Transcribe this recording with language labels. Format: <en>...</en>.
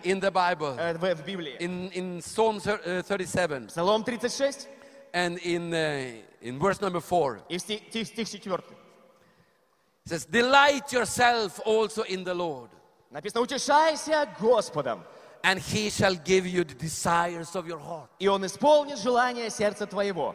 <en>In the Bible.</en> <ru>В Библии.</ru> <en>In Psalm 37.</en> <ru>Псалом 36.</ru> <en>And in verse number 4.</en> <ru>И стих 4.</ru> <en>Says, delight yourself also in the Lord.</en> <ru>Написано, утешайся Господом.</ru> <en>And he shall give you the desires of your heart.</en> <ru>И он исполнит желания сердца твоего.</ru>